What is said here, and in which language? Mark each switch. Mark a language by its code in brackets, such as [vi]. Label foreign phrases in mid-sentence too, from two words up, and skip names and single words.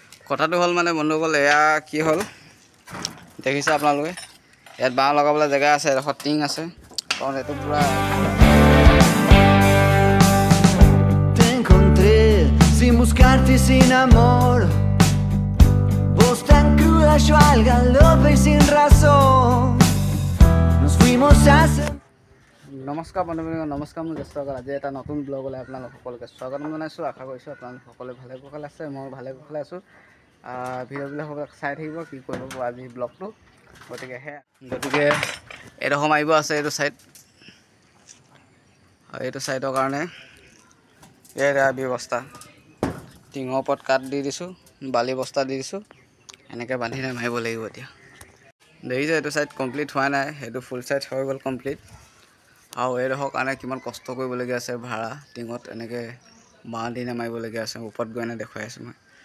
[as] কথাটো হ'ল মানে বন্ধুসকল এয়া কি হ'ল দেখিছে আপোনালোকে ইয়াত বাঁহ লগাবলৈ জেগা আছে এডোখৰ টিং আছে কাৰণ এইটো পুৰা [es] Te encontré sin buscarte sin amor. Vos tan cruda, yo al galope y sin razón. Nos fuimos hace. [as] নমস্কাৰ বন্ধুসকল নমস্কাৰ মোৰ জ্যেষ্ঠসকল আজি এটা নতুন ব্লগলৈ আপোনালোক সকলোকে স্বাগতম জনাইছোঁ আশা কৰিছোঁ আপোনালোক সকলোৱে ভালে কুশলে আছে মই ভালে কুশলে আছোঁ ভিডিঅ'বিলাক সকলোকে চাই থাকিব কি কৰিব আজি ব্লগটো গতিকে এইডোখৰ মাৰিব আছে এইটো ছাইডৰ কাৰণে এয়া ব্যৱস্থা টিঙৰ ওপৰত কাঠ দি দিছোঁ বালি বস্তা দি দিছোঁ এনেকৈ বান্ধি মাৰিব লাগিব এতিয়া দেখিছে এইটো [en] side complete [as] হোৱা নাই সেইটো ফুল ছাইড হৈ গ'ল কমপ্লিট আৰু এইডোখৰ কাৰণে কিমান কষ্ট কৰিবলগীয়া আছে ভাড়া টিঙত এনেকৈ বাঁহ দি মাৰিবলগীয়া আছে ওপৰত গৈ এনে দেখুৱাই আছোঁ মই